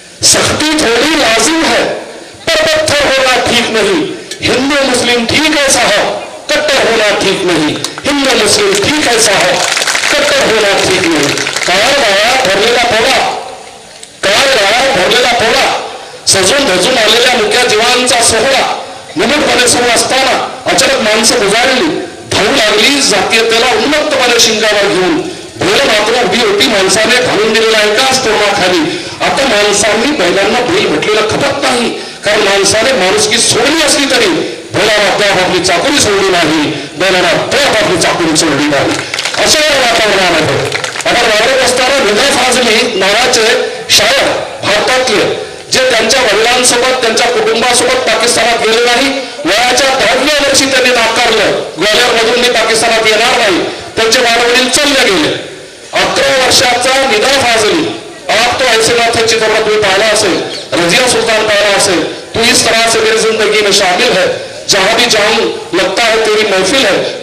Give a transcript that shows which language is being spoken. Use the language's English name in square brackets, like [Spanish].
[Hindi] सख्ती थोड़ी लाजिम है पर पत्थर होना ठीक नहीं. हिंदू मुस्लिम ठीक है साहब कट्टर होना ठीक नहीं. हिंदू मुस्लिम ठीक है साहब कट्टर होना ठीक नहीं. [Marathi] काळगाळा भरलेला पोळा सजून धजून आलेल्या मुक्या जीवांचा सोहळा निमूटपणे सुरू असताना अचानक माणसं उजाळली धावू लागली जातीयतेला उन्मत्तपणे शिंगावर घेऊन. बैल मात्र उभी होती. माणसाने घालून दिलेला एकाच तोरणाखाली. आता माणसांनी बैलांना बैल म्हटलेलं खपत नाही. कारण माणसाने माणुसकी सोडली असली तरी बैलाला अद्याप आपली चाकरी सोडली नाही. बैलाला अद्याप आपली चाकरी सोडली नाही. अशा वातावरणामध्ये आपण वावरत असताना निदा फाजली नावाचे शायर भारतातले जे त्यांच्या वडिलांसोबत त्यांच्या कुटुंबासोबत पाकिस्तानात गेले नाही. वयाच्या 10व्या वर्षी त्यांनी नाकारलं ग्वालियरमधून मी पाकिस्तानात येणार नाही. त्यांचे वडील चालले गेले. 11 वर्षाचा निदा फाजली आप तो ऐसे ना थे चित्रपट तुम्ही पाहिला असेल. रजिया सुल्तान पाहिला असेल. [Hindi] तू इस तरह से मेरी जिंदगी में शामिल है जहां भी जाऊं लगता है तेरी महफिल है.